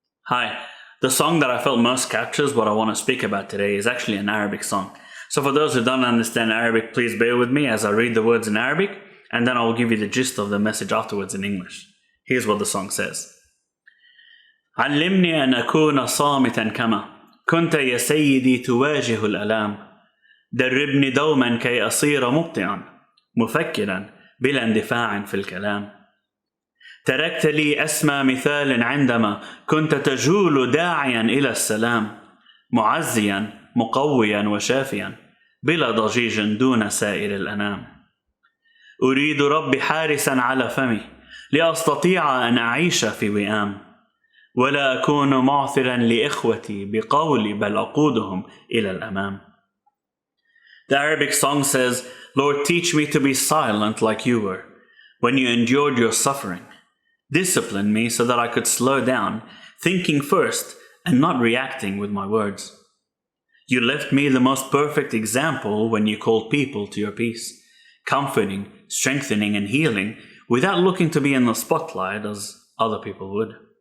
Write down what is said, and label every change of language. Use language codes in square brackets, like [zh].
[en] Hi, the song that I felt most captures what I want to speak about today is actually an Arabic song. So for those who don't understand Arabic, please bear with me as I read the words in Arabic, and then I will give you the gist of the message afterwards in English. Here's what the song says. [ar] علمني أن أكون صامتا كما كنت يا سيدي تواجه الألام دربني دوما كي أصير مبطئا مفكرا بلا اندفاع في الكلام تركت لي أسمى مثال عندما كنت تجول داعيا إلى السلام معزيا مقويا وشافيا بلا ضجيج دون سائر الأنام أريد ربي حارسا على فمي لأستطيع أن أعيش في وئام ولا أكون معثرا لإخوتي بقولي بل أقودهم إلى الأمام. [en] The Arabic song says, Lord, teach me to be silent like you were when you endured your suffering. Discipline me so that I could slow down, thinking first and not reacting with my words. You left me the most perfect example when you called people to your peace, comforting, strengthening, and healing without looking to be in the spotlight as other people would.